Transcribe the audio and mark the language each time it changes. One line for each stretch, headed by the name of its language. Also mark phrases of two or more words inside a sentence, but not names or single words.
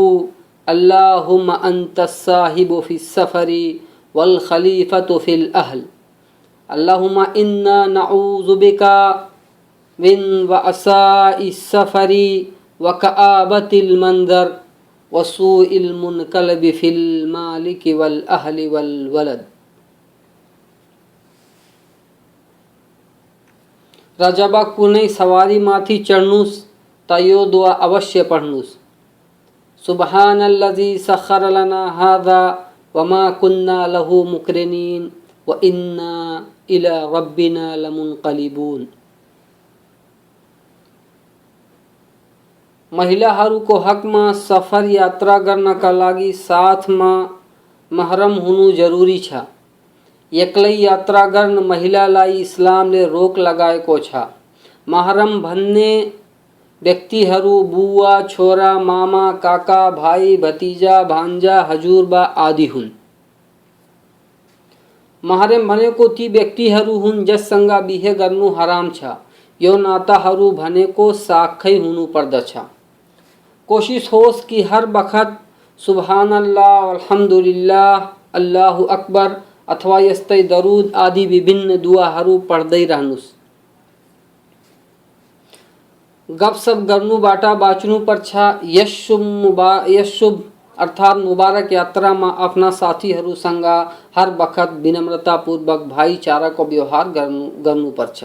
Arabic: اللهم أنت الصاحب في السفر والخليفة في الأهل. اللهم إنا نعوذ بك من وعثاء السفر وكآبة المنظر وسوء المنقلب في المال والأهل والولد.
Nepali: र जब कुनै सवारीमाथि चढ्नुस् त यो दुआ अवश्य पढ्नुस्।
Arabic: سبحان الذي سخر لنا هذا وما كنا له مقرنين وإنا إلى ربنا لمنقلبون.
Nepali: महिलाहरूको हकमा सफर यात्रा गर्नका लागि साथमा महरम हुनु जरुरी छ। एक्लै यात्रा गर्न महिलालाई इस्लामले रोक लगाएको छ। महरम भन्ने व्यक्तिहरू बुवा, छोरा, मामा, काका, भाइ, भतिजा, भान्जा, हजुरबा आदि हुन्। महरम भनेको ती व्यक्तिहरू हुन् जससँग बिहे गर्नु हराम छ। यो नाताहरू भनेको साखै हुनु पर्दछ। कोशिश होस् कि हर बखत
Arabic: سبحان الله، الحمد لله، الله أكبر
Nepali: अथवा यस्तै दरूद आदि विभिन्न दुआहरू पढ्दै रहनुस्। गफसफ गर्नुबाट बाँच्नुपर्छ। यस शुभ अर्थात मुबारक यात्रामा आफ्ना साथीहरूसँग हर बखत विनम्रतापूर्वक भाइचाराको व्यवहार गर्नुपर्छ।